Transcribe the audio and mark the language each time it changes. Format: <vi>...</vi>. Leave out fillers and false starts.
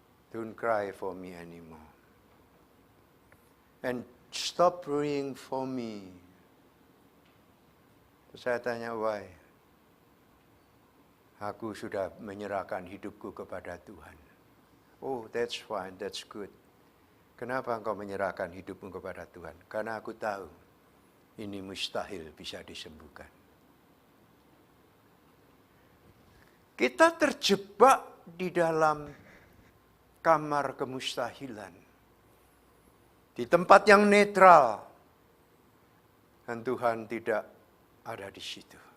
<en>Don't cry for me anymore. And stop praying for me.</en> <id>Terus saya tanya,</id> <en>why?</en> <id>Aku sudah menyerahkan hidupku kepada Tuhan.</id> <en>Oh, that's fine, that's good.</en> <id>Kenapa engkau menyerahkan hidupmu kepada Tuhan? Karena aku tahu ini mustahil bisa disembuhkan. Kita terjebak di dalam kamar kemustahilan. Di tempat yang netral. Dan Tuhan tidak ada di situ.</id>